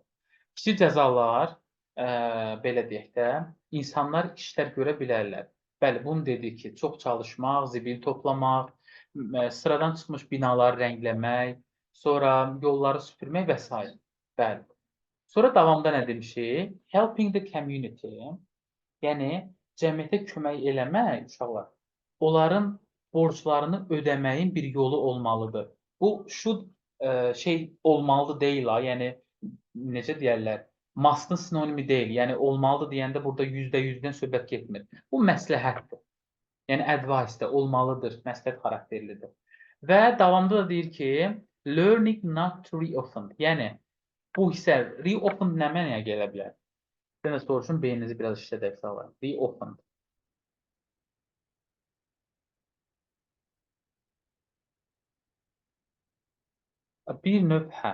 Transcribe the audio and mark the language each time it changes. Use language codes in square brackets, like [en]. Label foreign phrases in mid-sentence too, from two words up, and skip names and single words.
[az] Kiçik cəzalar, belə deyək də, insanlar işlər görə bilərlər. Bəli, bunu dedik ki, çox çalışmaq, zibil toplamaq, sıradan çıxmış binaları rəngləmək, sonra yolları süpürmək və s. Bəli. Sonra davamda nə demişik? [en] Helping the community, [az] yəni cəmiyyətə kömək eləmək, uşaqlar, onların borclarını ödəməyin bir yolu olmalıdır. Bu should şey olmalıdır deyil ha, yəni necə deyərlər, must-ın sinonimi deyil. Yəni olmalıdır deyəndə burada %100-dən söhbət getmir. Bu məsləhətdir. Yəni advice-də olmalıdır, məsləhət xarakterlidir. Və davamda da deyir ki, [en] learning not to reoffend. [az] Yəni bu hissə reopen nə mənaya gələ bilər? Bir dənə soruşun, beyninizi biraz işlədək sağlayın. Reopen. Bir növ hə.